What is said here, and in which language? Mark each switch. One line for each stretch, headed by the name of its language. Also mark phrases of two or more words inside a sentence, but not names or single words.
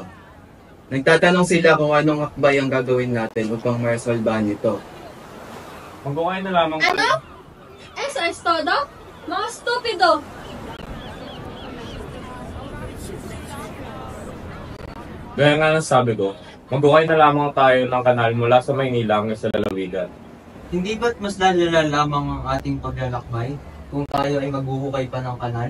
Filipino: Nagtatanong sila kung anong akbay ang gagawin natin upang maresolbahan ito. Magbukay na lamang Ano?
Spanish: Eso es todo?
Filipino: Mga stupido! Gaya nga ng sabi ko, magbukay na lamang tayo ng kanal mula sa Maynila hanggang sa lalawigan. Hindi ba't mas lalala lamang ang ating paglalakbay kung tayo ay maghuhukay pa ng kanal?